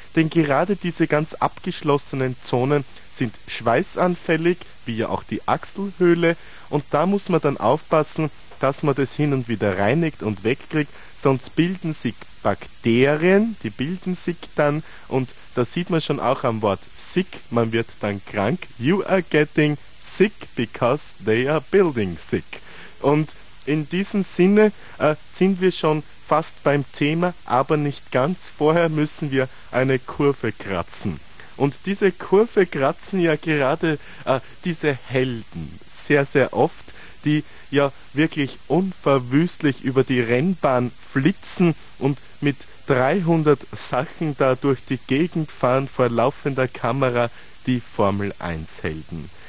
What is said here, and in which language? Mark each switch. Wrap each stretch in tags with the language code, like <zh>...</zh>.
<de>Denn gerade diese ganz abgeschlossenen Zonen sind schweißanfällig, wie ja auch die Achselhöhle. Und da muss man dann aufpassen, dass man das hin und wieder reinigt und wegkriegt, sonst bilden sich Bakterien, die bilden sich dann und da sieht man schon auch am Wort sick, man wird dann krank.</de> <en>You are getting sick because they are building sick.</en> <de>Und in diesem Sinne sind wir schon fast beim Thema, aber nicht ganz. Vorher müssen wir eine Kurve kratzen. Und diese Kurve kratzen ja gerade diese Helden sehr, sehr oft, die ja wirklich unverwüstlich über die Rennbahn flitzen und mit 300 Sachen da durch die Gegend fahren vor laufender Kamera, die Formel 1 Helden.</de>